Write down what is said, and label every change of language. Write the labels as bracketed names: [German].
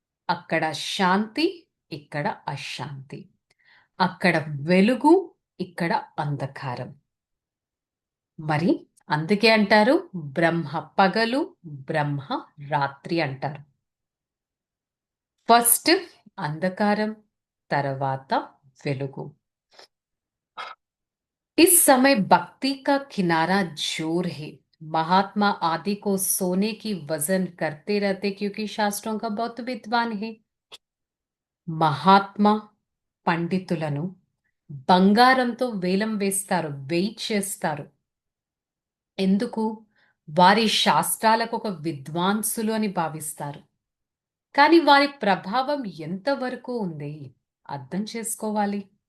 [Telugu] అక్కడ శాంతి, ఇక్కడ అశాంతి. అక్కడ వెలుగు, ఇక్కడ అంధకారం. మరి అందుకే అంటారు బ్రహ్మ పగలు, బ్రహ్మ రాత్రి అంటారు. ఫస్ట్ अंधकारम, తర్వాత వెలుగు. [Hindi] इस समय भक्ति का किनारा जोर है. महात्मा आदि को सोने की वजन करते रहते क्योंकि शास्त्रों का बहुत विद्वान है. [Telugu] మహాత్మా పండితులను బంగారంతో వేలం వేస్తారు, వెయిట్ చేస్తారు. ఎందుకు? వారి శాస్త్రాలకు ఒక విద్వాంసులు అని భావిస్తారు. కానీ వారి ప్రభావం ఎంతవరకు ఉంది అర్థం చేసుకోవాలి.